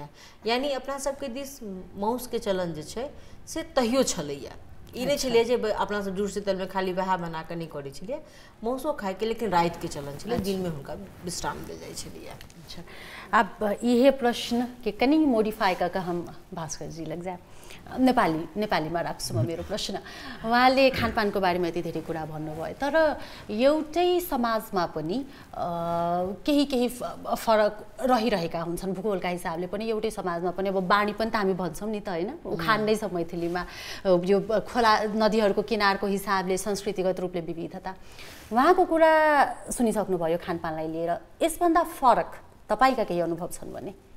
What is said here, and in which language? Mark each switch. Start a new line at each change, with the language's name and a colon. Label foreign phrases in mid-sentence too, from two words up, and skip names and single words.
Maithili: यानी अपना सबके दिस माउसके चलन जे छै से तहियो छलैए। ई नहीं छलिए जे अपना सब जुड़ शीतल में खाली वह बना के नहीं करै छलिए मौसो खाए के लेकिन रात के चलन छलिए दिन में हुनका विश्राम दे जाय छलिए। अच्छा अब यह प्रश्न के कनी मोडिफाई करके हम भास्कर जी लग जाए
Nepali: नेपालीमा राख्छु म मेरो प्रश्न। उहाँले खानपानको बारेमा यति धेरै कुरा भन्नुभयो तर एउटै समाजमा पनि केही फरक रहिरहेका हुन्छन् भूगोलका हिसाबले पनि एउटै समाजमा पनि अब बाणी पनि त हामी भन्छौँ नि त होइन उखान नै छ मैथिलीमा यो खोला नदीहरूको किनारको हिसाबले संस्कृतिगत रूपले विविधता उहाँको कुरा सुनिसक्नुभयो खानपानलाई लिएर यसभन्दा फरक तपाईँका केही अनुभव छन् भने?